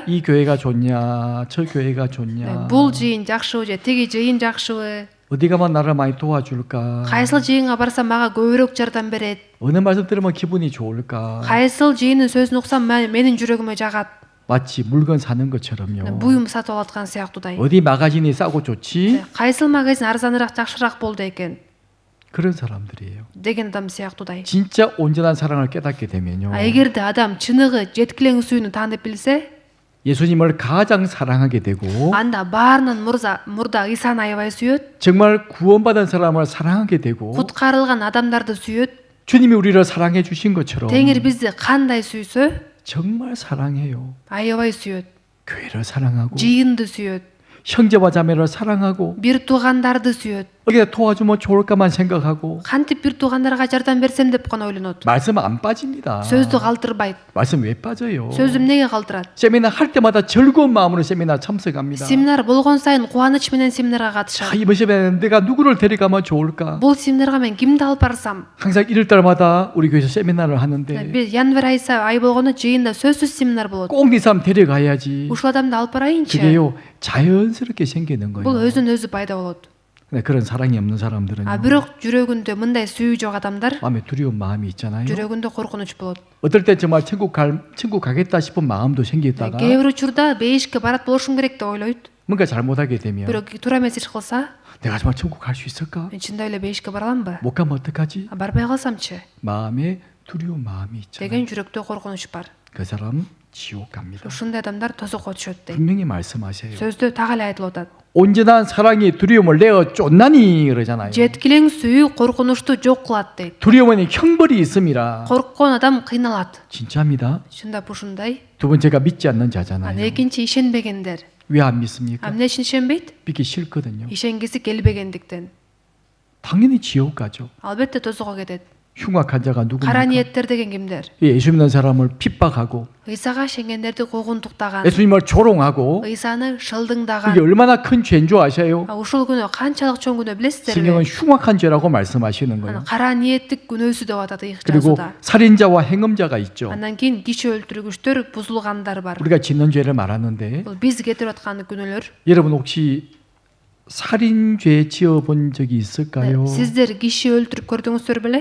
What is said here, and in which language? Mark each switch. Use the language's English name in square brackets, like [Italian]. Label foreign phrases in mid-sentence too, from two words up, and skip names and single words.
[Korean] 이 교회가 좋냐, 저 교회가 좋냐, [Kyrgyz] Бул жыйын жакшыбы же тиги жыйын жакшыбы? [Korean] 어디 가면 나를 많이 도와줄까, [Kyrgyz] Кайсыл жыйынга барсам мага көбүрөөк жардам берет? [Korean] 어느 말씀 들으면 기분이 좋을까. [Kyrgyz] Кайсыл жыйынын сөзүн уксам менин жүрөгүмө жагат? [Korean] 마치 물건 사는 것처럼요. [Kyrgyz] Буюм сатып алаткан сыяктуудай. [Korean] 어디 마가진이 싸고 좋지? [Kyrgyz] Кайсыл магазин арзаныраак, жакшыраак болду экен [Korean] 그런 사람들이에요. [Kyrgyz] деген адам сыяктуудай. [Korean] 진짜 온전한 사랑을 깨닫게 되면요. [Kyrgyz] Эгерде адам чыныгы жеткилең сүйүүнү таанып билсе, [Korean] 예수님을 가장 사랑하게 되고 [Kyrgyz] анда баарынан мурда Исаны аябай сүйөт, [Korean] 정말 구원받은 사람을 사랑하게 되고 [Kyrgyz] куткарылган адамдарды сүйөт. [Korean] 주님이 우리를 사랑해 주신 것처럼 [Kyrgyz] Теңир бизди кандай сүйсө, [Korean] 정말 사랑해요. [Kyrgyz] аябай сүйөт. [Korean] 교회를 사랑하고 [Kyrgyz] Жыйынды сүйөт. [Korean] 형제와 자매를 사랑하고 [Kyrgyz] Бир туугандарды сүйөт. [Korean] 어디다 도와주면 좋을까만 생각하고 [Kyrgyz] кантип бир туугандарга жардам берсем деп гана ойлонот. [Korean] 말씀 안 빠집니다. [Kyrgyz] сөздү калтырбайт. [Korean] 말씀 왜 빠져요? [Kyrgyz] сөз эмнеге калтырат? [Korean] 세미나 할 때마다 즐거운 마음으로 세미나 참석합니다. [Kyrgyz] семинар болгон сайын кубаныч менен семинарга катышам. [Korean] 이번 시간에 내가 누구를 데려가면 좋을까? [Kyrgyz] бул семинарга мен кимди алып барсам? [Korean] 항상 1월달마다 우리 교회에서 세미나를 하는데 [Kyrgyz] бир январь ай болгондо жыйында сөзсүз семинар болот. [Korean] 꼭 이 사람 데려가야지. [Kyrgyz] ушул адамды алып барайынчы. [Korean] 그게요 자연스럽게 생기는 [Kyrgyz] бул [Korean] 거예요. [Kyrgyz] өзүнөн өзү пайда болот. [Korean] 근데 그런 사랑이 없는 사람들은 [Kyrgyz] бирок жүрөгүндө мындай сүйүү жок адамдар [Korean] 마음에 두려운 마음이 있잖아요. [Kyrgyz] жүрөгүндө коркунуч болот. [Korean] 어떨 때 정말 천국 가겠다 싶은 마음도 생기다가 [Kyrgyz] кээ бир учурда бейишке барат болушум керек деп ойлойт. [Korean] 뭔가 잘못하게 되면 [Kyrgyz] бирок туура эмес иш кылса, [Korean] 내가 정말 천국 갈 수 있을까? [Kyrgyz] мен чындап эле бейишке бара аламбы? [Korean] 못 가면 어떡하지? [Kyrgyz] барбай калсамчы? [Korean] 마음에 두려운 마음이 있잖아요. [Kyrgyz] деген жүрөктө коркунуч бар. [Korean] 그 사람 지옥 갑니다. [Kyrgyz] ушундай адамдар тозокко түшөт дейт. [Korean] 분명히 말씀하세요. [Kyrgyz] сөздө так эле айтылып атат. [Korean] 온전한 사랑이 두려움을 내어 쫓나니 그러잖아요. [Kyrgyz] жеткилең сүйүү коркунучту жок кылат дейт. [Korean] 두려움은 형벌이 있음이라. [Kyrgyz] корккон адам кыйналат. [Korean] 진짜입니다. [Kyrgyz] чындап ушундай. [Korean] 두 번째가 믿지 않는 자잖아요. [Kyrgyz] экинчи ишенбегендер. [Korean] 왜 안 믿습니까? [Kyrgyz] эмне үчүн ишенбейт? [Korean] 믿기 싫거든요. [Kyrgyz] ишенгиси келбегендиктен. [Korean] 당연히 지옥 가죠. [Kyrgyz] албетте тозокко кетет. [Korean] 흉악한 자가 [Kyrgyz] кара [Korean] 누굽니까? [Kyrgyz] ниеттер деген кимдер? [Korean] 예수 믿는 사람을 핍박하고 [Kyrgyz] ыйсага ишенгендерди куугунтуктаган, [Korean] 예수님을 조롱하고 [Kyrgyz] ыйсаны шылдыңдаган. [Korean] 그게 얼마나 큰 죄인 줄 아세요? [Kyrgyz] ушул күнөө канчалык чоң күнөө билесиздерби? [Korean] 성경은 흉악한 죄라고 말씀하시는 거예요. [Kyrgyz] кара ниеттик күнөөсү деп атат [Korean] 그리고 [Kyrgyz] жазууда. [Korean] 살인자와 행음자가 있죠. [Kyrgyz] андан кийин киши өлтүргүчтөр, бузулгандар бар. [Korean] 우리가 짓는 죄를 말하는데 [Kyrgyz] бул биз кетирип аткан күнөөлөр. [Korean] 여러분 혹시 살인죄 지어본 적이 있을까요? [Kyrgyz] сиздер киши өлтүрүп көрдүңүздөр беле?